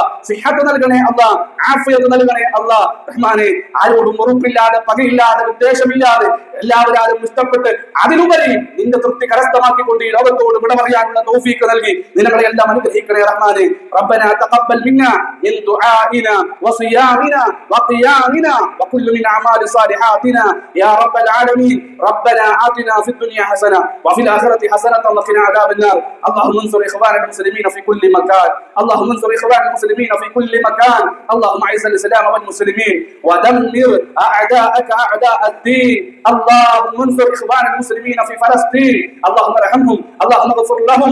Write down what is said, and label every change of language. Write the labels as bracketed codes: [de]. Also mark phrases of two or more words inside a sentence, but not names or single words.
[ml] സിഹത്ത് നൽകണേ അല്ലാഹ്, ആഫിയത്ത് നൽകണേ അല്ലാഹ്. റഹ്മാനെ, ആരോടും ഉറപ്പില്ലാതെ, പകയില്ലാതെ, ഉദ്ദേശമില്ലാതെ എല്ലാവരും ഇഷ്ടപ്പെട്ട് അതിലുപരി നിന്റെ തൃപ്തി കരസ്ഥമാക്കിക്കൊണ്ട് ഈ ലോകത്തോട് വിട പറയാനുള്ള തൗഫീഖ് നൽകി നിങ്ങളെല്ലാം അനുഗ്രഹിക്കണേ റഹ്മാനെ. [ar] ربنا تقبل منا من دعائنا وصيامنا وقيامنا وكل من أعمال صالحاتنا يا رب العالمين. ربنا آتنا في الدنيا حسنة وفي الآخرة حسنة وقنا عذاب النار. اللهم انصر اخواننا المسلمين في كل مكان، اللهم انصر اخواننا المسلمين في كل مكان. اللهم اعز الاسلام والمسلمين ودمر اعداءك اعداء الدين. اللهم انصر اخواننا المسلمين في فلسطين، اللهم ارحمهم، اللهم اغفر لهم.